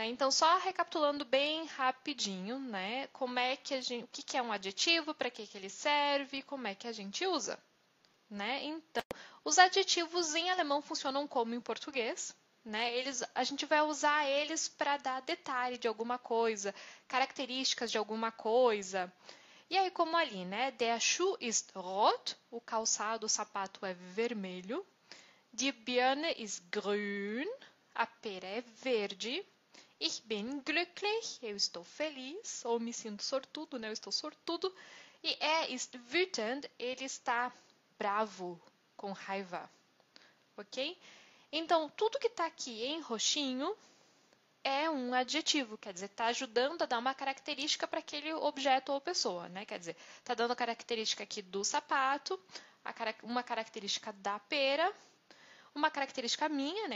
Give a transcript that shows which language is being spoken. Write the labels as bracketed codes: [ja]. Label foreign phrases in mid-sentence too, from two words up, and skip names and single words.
[pt] Então, só recapitulando bem rapidinho, né, como é que o que é um adjetivo, para que ele serve, como é que a gente usa, né? Então, os adjetivos em alemão funcionam como em português, né? A gente vai usar eles para dar detalhe de alguma coisa, características de alguma coisa. E aí, como ali, né? [de] Der Schuh ist rot, [pt] o calçado, o sapato é vermelho. [de] Die Birne ist grün, [pt] a pera é verde. [de] Ich bin glücklich, [pt] eu estou feliz, ou me sinto sortudo, né? Eu estou sortudo. [de] E ist wütend, [pt] ele está bravo, com raiva, ok? Então, tudo que está aqui em roxinho é um adjetivo, quer dizer, está ajudando a dar uma característica para aquele objeto ou pessoa, né? Quer dizer, está dando a característica aqui do sapato, uma característica da pera, uma característica minha, né?